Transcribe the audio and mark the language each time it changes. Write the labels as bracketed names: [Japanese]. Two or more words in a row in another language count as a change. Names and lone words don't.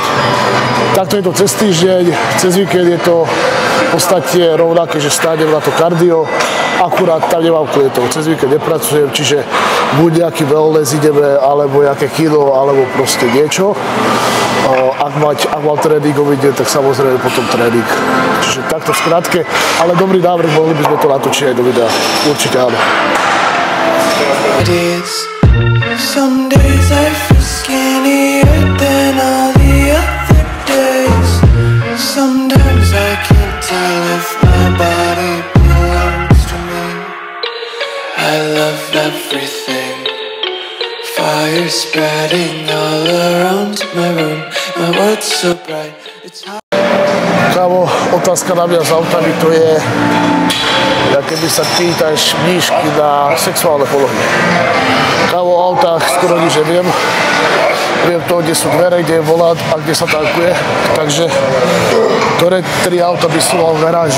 [Slovak] Takto je to cez týždeň, cez víkend je to v podstate rovnaké, že stánem na to kardio, akurát tam nemám klientov, cez víkend nepracujem, čiže buď nejaký wellness ideme, alebo nejaké kino, alebo proste niečo. Ak mám tréningový deň, tak samozrejme potom tréning. Čiže takto v skratke, ale dobrý návrh, mohli by sme to natočiť aj do videa. Určite áno. [English] Some days I feel skinnier than all the other days. Sometimes I can't tell if my body belongs to me. I love everything. Fire spreading all around my room. My world's so bright. It's hard. [Slovak] Kámo, otázka na mňa s autami to je, keby sa pýtaš mníšky na sexuálne polohy. Kámo, o autách skoro nič neviem. Viem to, kde sú dvere, kde je volant a kde sa tankuje. Takže ktoré 3 auta by som mal v garáži.